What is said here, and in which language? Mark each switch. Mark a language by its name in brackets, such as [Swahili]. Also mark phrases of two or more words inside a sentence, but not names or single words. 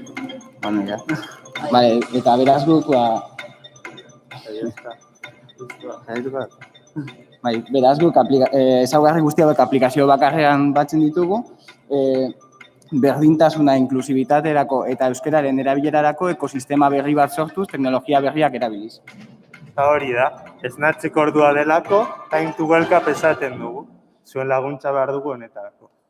[Basque] Eta beraz guk, beraz guk ezaugarri guztiak aplikazio bakarrean batzen ditugu, berdintasuna, inklusibitaterako eta euskararen erabilerarako ekosistema berri bat sortuz, teknologia berriak erabiliz. Eta hori da, esnatzeko ordua delako, [English] time to welcome [Basque] esaten dugu. Zuen laguntza behar dugu honetarako.